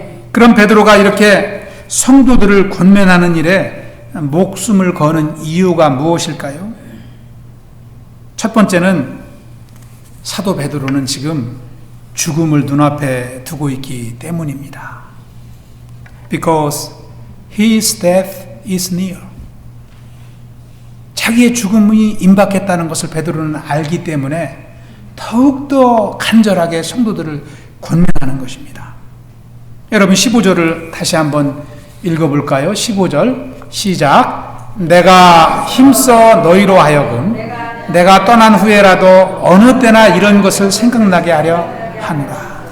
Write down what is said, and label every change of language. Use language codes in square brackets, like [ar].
[ko] 그럼 베드로가 이렇게 성도들을 권면하는 일에 목숨을 거는 이유가 무엇일까요? 첫 번째는 사도 베드로는 지금 죽음을 눈앞에 두고 있기 때문입니다. [en] Because his death is near. [ko] 자기의 죽음이 임박했다는 것을 베드로는 알기 때문에 더욱더 간절하게 성도들을 권면하는 것입니다. 여러분 15절을 다시 한번 읽어볼까요? 15절 시작. 내가 힘써 너희로 하여금 내가 떠난 후에라도 어느 때나 이런 것을 생각나게 하려 하노라.